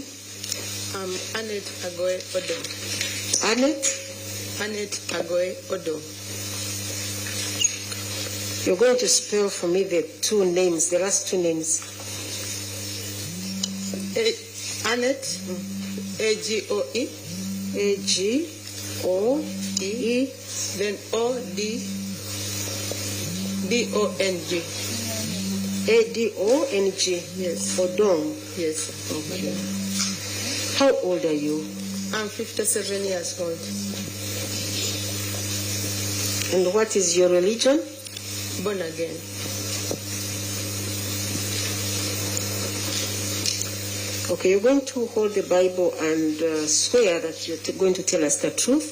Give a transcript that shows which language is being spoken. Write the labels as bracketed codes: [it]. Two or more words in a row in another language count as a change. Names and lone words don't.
[en] I'm Annette Agoy Odo. Annette? Annette Agoy Odo. You're going to spell for me the two names, the last two names. Annette, A-G-O-E. A-G-O-E. Then O-D-D-O-N-G. A-D-O-N-G. Yes. Odong. Yes. Okay. How old are you? I'm 57 years old. And what is your religion? Born again. Okay, you're going to hold the Bible and swear that you're going to tell us the truth.